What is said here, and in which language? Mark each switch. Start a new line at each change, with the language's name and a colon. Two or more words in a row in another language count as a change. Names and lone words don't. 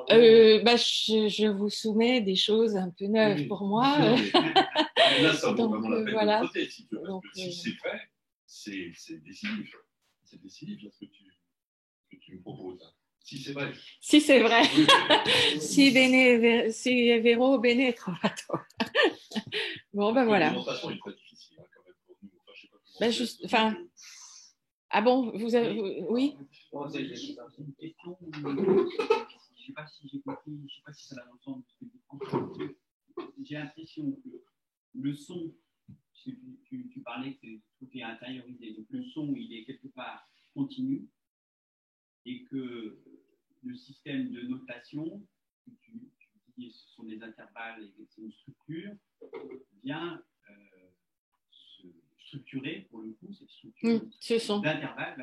French: Je vous soumets des choses un peu neuves pour moi. Mais là, ça vaut donc, vraiment la peine voilà. de noter, si tu veux, parce donc, que si c'est vrai, c'est décisif. C'est décisif, là, ce que tu me proposes. Si c'est vrai. Si c'est vrai. Si
Italian: Vero, bene trovato.
French: Bon, ben voilà. La démonstration est très difficile, hein, quand même, pour nous. Enfin, je sais pas comment ah bon, vous avez... Oui. C'est une question. Je ne sais pas si j'ai compris, je ne sais pas si ça va dans le sens de ce que dit François. J'ai l'impression que le son, tu parlais que tout est intériorisé, donc le son, il est quelque part continu, et que le système de notation, que tu dis ce sont des intervalles et c'est une structure, vient se structurer, pour le coup, cette structure d'intervalles.